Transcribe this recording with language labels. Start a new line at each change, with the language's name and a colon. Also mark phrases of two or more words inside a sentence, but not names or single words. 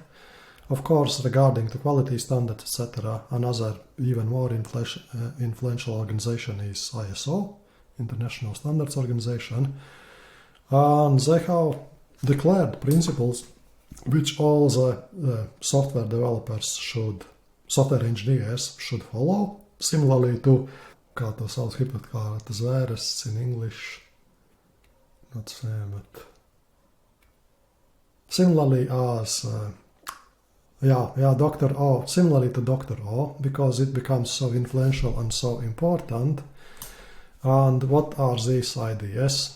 English: Of course, regarding the quality standards, etc., another even more influential organization is ISO, International Standards Organization, and they have declared principles which all the software engineers should follow. Similarly to,
Latvian: kā to sauc hipotekārta zvēres
English: in English, not same, but similarly as, Dr. O, similarly to Dr. O, because it becomes so influential and so important. And what are these ideas?